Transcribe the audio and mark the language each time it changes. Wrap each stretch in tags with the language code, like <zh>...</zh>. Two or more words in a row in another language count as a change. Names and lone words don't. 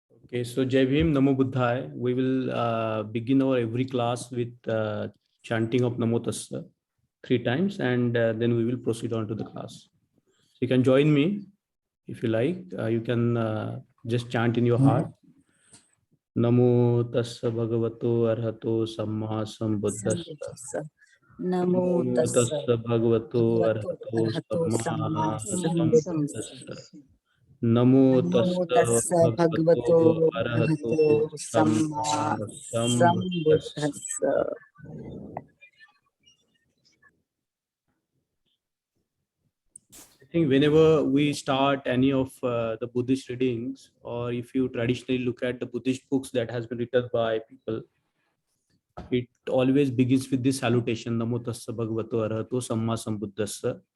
<en>Okay, so</en> <hi>Jai Bhim,</hi> <pi>Namo Buddhaya.</pi> <en>We will begin our every class with chanting of</en> <pi>Namo Tassa</pi> <en>3 times, and then we will proceed on to the class. So you can join me if you like. You can just chant in your heart.</en> <pi>Namo Tassa Bhagavato Arhato Samma Sambuddhassa. Namo Namo Tassa Tassa Bhagavato Bhagavato Arhato Samma Samma Sambuddhassa. Sambuddhassa. Namo Namo Tassa Tassa Bhagavato Bhagavato Arahato Arhato Samma Samma Sambuddhassa. Sambuddhassa.</pi> <en>I think whenever we start any of the Buddhist readings, or if you traditionally look at the Buddhist books that has been written by people, it always begins with this salutation,</en> <pi>Namo Tassa Bhagavato Arahato Samma Sambuddhassa.</pi>